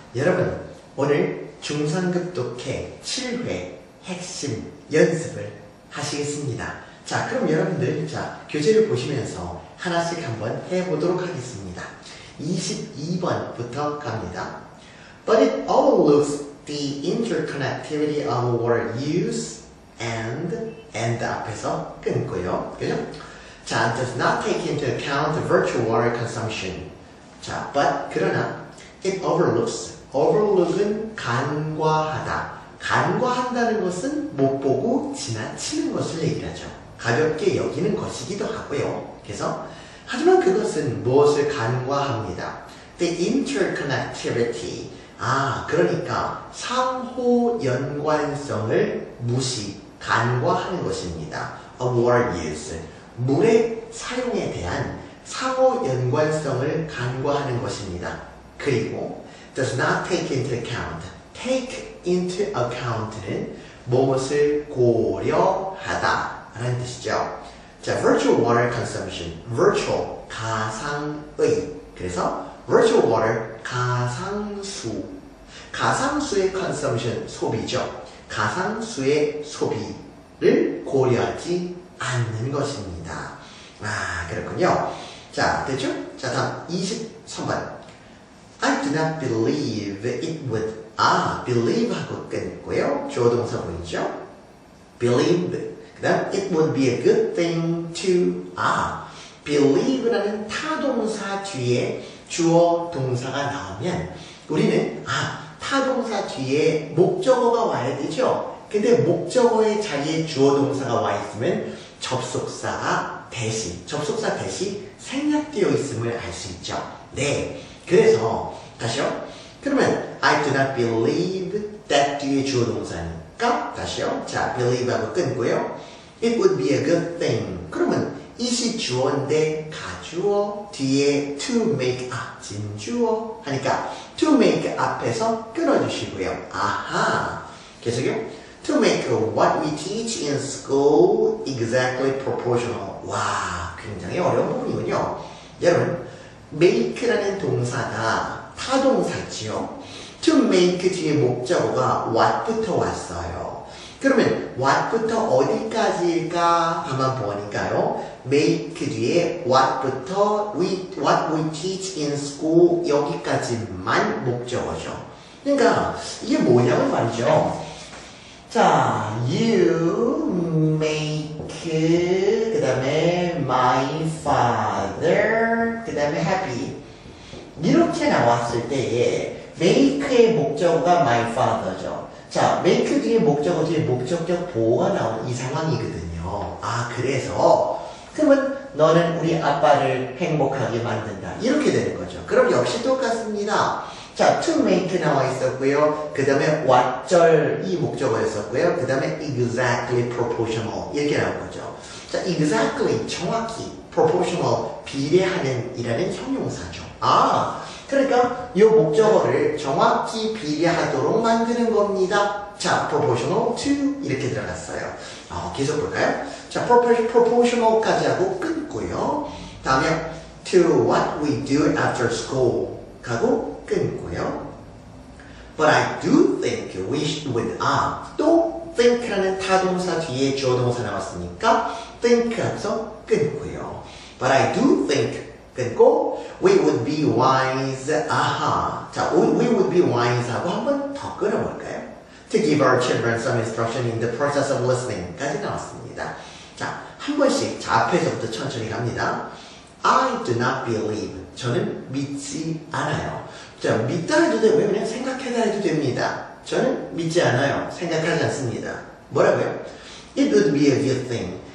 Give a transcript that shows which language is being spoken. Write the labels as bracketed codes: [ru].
[ko] 여러분, 오늘 중3급 독해 7회 핵심 연습을 하시겠습니다. 자, 그럼 여러분들, 교재를 보시면서 하나씩 한번 해보도록 하겠습니다. 22번부터 갑니다. [en] But it overlooks the interconnectivity of water use and [ko] 앞에서 끊고요. 그죠? [en] 자, does not take into account the virtual water consumption. [ko] 자, but 그러나 [en] it overlook [ko] 은 간과하다. 간과한다는 것은 못 보고 지나치는 것을 얘기하죠. 가볍게 여기는 것이기도 하고요. 그래서 하지만 그것은 무엇을 간과합니다. [en] The interconnectivity. [ko] 그러니까 상호 연관성을 간과하는 것입니다. [en] Of water use. [ko] 물의 사용에 대한 상호 연관성을 간과하는 것입니다. [en] 그리고 does not take into account. [ko] take into account는 무엇을 고려하다 라는 뜻이죠. [en] 자, virtual water consumption. [ko] virtual, 가상의. 그래서 virtual water, 가상수. 가상수의 consumption, 소비죠. 가상수의 소비를 고려하지 않는 것입니다. 그렇군요. 자, 됐죠? 자, 다음 23번. [en] I do not believe it would. [ko] believe 하고 끊고요. 주어 동사 보이죠? believe. 그 다음, [en] it would be a good thing to. [ko] believe라는 타동사 뒤에 주어 동사가 나오면 우리는, 타동사 뒤에 목적어가 와야 되죠? 근데 목적어의 자리에 주어 동사가 와 있으면 접속사 대신 생략되어 있음을 알 수 있죠. 네. 그래서, 다시요. 그러면, [en] I do not believe that [ko] 뒤에 주어 동사니까, 다시요. 자, believe 하고 끊고요. [en] It would be a good thing. [ko] 그러면, it이 주어인데, 가주어, 뒤에 to make, 진주어 하니까, to make 앞에서 끊어주시고요. 계속요. [en] To make what we teach in school exactly proportional. [ko] 와, 굉장히 어려운 부분이군요. 여러분, make라는 동사가 타동사지요. To make 뒤에 목적어가 what부터 왔어요. 그러면 what부터 어디까지일까 한번 보니까요. [en] make 뒤에 what부터 what we teach in school [ko] 여기까지만 목적어죠. 그러니까 이게 뭐냐면 말이죠. 자, [en] you make, [ko] 그 다음에 my father, 그 다음에 happy. 이렇게 나왔을 때에 make의 목적어가 my father죠. 자, make 뒤에 목적어 뒤에 목적격 보호가 나오는 이 상황이거든요. 그래서 그러면 너는 우리 아빠를 행복하게 만든다. 이렇게 되는 거죠. 그럼 역시 똑같습니다. 자, to make 나와 있었고요. 그 다음에 what절 이 목적어였었고요. 그 다음에 exactly proportional 이렇게 나온 거죠. 자, exactly 정확히 proportional 비례하는 이라는 형용사죠. 그러니까 이 목적어를 정확히 비례하도록 만드는 겁니다. 자, proportional to 이렇게 들어갔어요. 계속 볼까요? 자, proportional까지 하고 끊고요. [en] 다음에 to what we do after school [ko] 가고 끊고요. [en] But I do think we would. [ko] 또 think라는 타동사 뒤에 주어 동사 나왔으니까 think 하면서 끊고요. [en] But I do think [ko] 끊고 [en] we would be wise. [ko] 자, we would be wise 하고 한 번 더 끊어볼까요? [en] To give our children some instruction in the process of listening [ko] 까지 나왔습니다. 자, 한 번씩 앞에서부터 천천히 갑니다. [en] I do not believe. [ko] 저는 믿지 않아요. 자, 믿다 해도 되고요. 그냥 생각해다 해도 됩니다. 저는 믿지 않아요. 생각하지 않습니다. 뭐라고요? [en] It would be a good thing.